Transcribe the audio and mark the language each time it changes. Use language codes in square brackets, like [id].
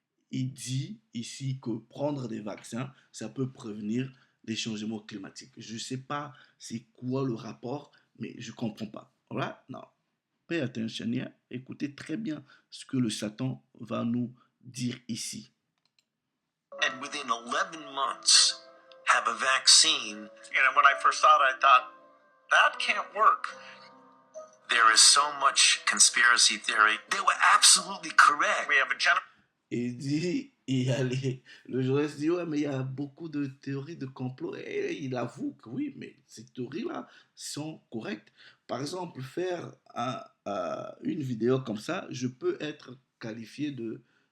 [fr] Il dit ici que prendre des vaccins, ça peut prévenir les changements climatiques. Je ne sais pas c'est quoi le rapport, mais je ne comprends pas. [en] Alright? [fr] Non. [en] Pay attention here. [fr] Écoutez très bien ce que le Satan va nous dire ici. [en] And within 11 months, have a vaccine. You know, when I first saw it, I thought, that can't work. There is so much conspiracy theory. They were absolutely correct. We have a [fr] Il dit, le journaliste dit, ouais, mais il y a beaucoup de théories de complot. Et il avoue que oui, mais ces théories-là sont correctes. Par exemple, faire une vidéo comme ça, je peux être qualifié de,